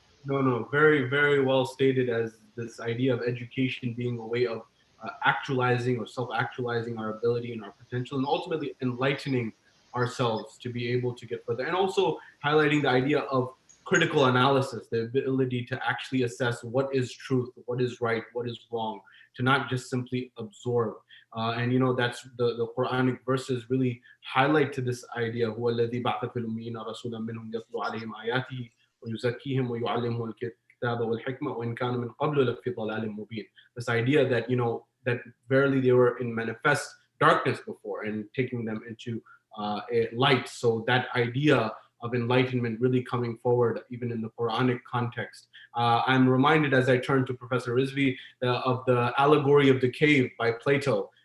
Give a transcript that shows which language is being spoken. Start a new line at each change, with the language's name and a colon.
English: No, very, very well stated, as this idea of education being a way of actualizing or self-actualizing our ability and our potential, and ultimately enlightening ourselves to be able to get further. And also highlighting the idea of critical analysis, the ability to actually assess what is truth, what is right, what is wrong, to not just simply absorb. And that's the Quranic verses really highlight to this idea.
Arabic: هو الذي بعث في الأميين رسولا منهم يتلو عليهم آياته ويزكيهم ويعلمهم الكتاب والحكمة وإن كانوا من قبل لفي ضلال مبين.
English: This idea that that verily they were in manifest darkness before, and taking them into a light. So that idea of enlightenment really coming forward even in the Quranic context. I'm reminded, as I turn to Professor Rizvi, of the allegory of the cave by Plato.